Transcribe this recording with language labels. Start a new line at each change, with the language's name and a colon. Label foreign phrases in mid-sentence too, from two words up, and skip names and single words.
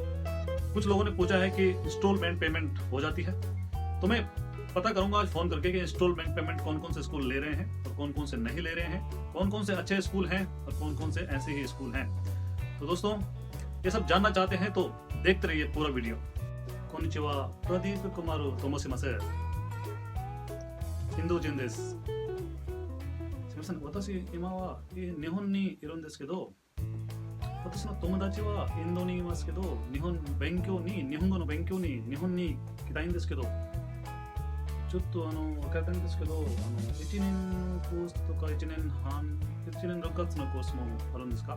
Hindi: कुछ लोगों ने पूछा है कि
English: installment payment
Hindi: हो जाती है, तो मैं पता करूंगा आज फोन करके कि
English: installment payment
Hindi: कौन कौन से स्कूल ले रहे हैं और कौन कौन से नहीं ले रहे हैं, कौन कौन से अच्छे स्कूल हैं और कौन कौन से ऐसे ही स्कूल हैं। तो दोस्तों, ये सब जानना चाहते हैं तो देखते रहिए पूरा वीडियो।
Japanese: こんにちは、プラディープ クマールと申します、ヒンドゥー人です. すみません、私今は日本にいるんですけど、私の友達はインドにいますけど、日本語の勉強に日本に来たいんですけど、ちょっと分かったんですけど、1年のコースとか1年6月のコースもあるんですか？